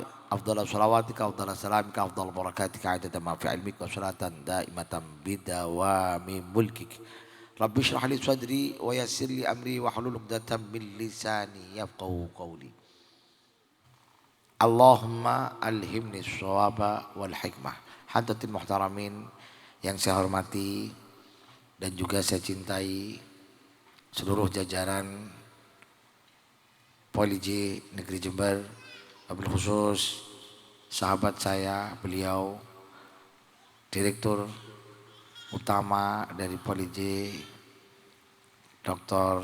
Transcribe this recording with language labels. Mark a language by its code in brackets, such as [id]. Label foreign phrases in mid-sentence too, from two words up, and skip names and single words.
[ar] أفضل صلواتك أفضل سلامك أفضل بركاتك عدد ما في علمك وصلاة دائمة بدوام ملكك. رب اشرح لي صدري ويسر لي أمري واحلل عقدة من لساني يفقهوا قولي. اللهم ألهمني الصواب والحكمة. حضرات المحترمين [id] yang saya hormati dan juga saya cintai seluruh jajaran Poli J Negeri Jember, [ar] وبالخصوص [id] sahabat saya, beliau Direktur Utama dari Poli J, Dr.